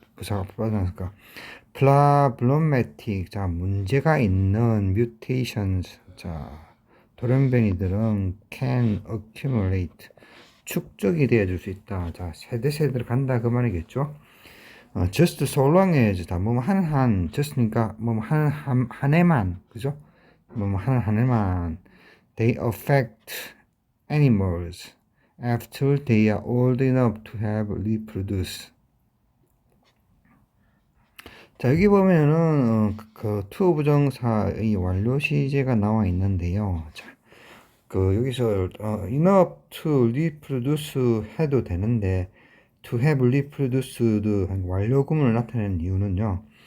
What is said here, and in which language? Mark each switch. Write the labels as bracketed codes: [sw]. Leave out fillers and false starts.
[ko] 부사가 빠져나니까 problematic, 자, 문제가 있는 mutations, 자, 돌연변이들은 [en] can accumulate, [ko] 축적이 되어줄 수 있다. 자, 세대로 간다 그 말이겠죠. [en] just so long as, [ko] 다 뭐 한 just니까 뭐 한 해만, 그죠? [en] 뭐 한 해만 they affect animals after they are old enough to have reproduced. [ko] 자, 여기 보면은 그 to 부정사의 완료 시제가 나와 있는데요. 자, 그 여기서 [en] enough to reproduce [ko] 해도 되는데 [en] to have reproduced [ko] 완료금을 나타내는 이유는요.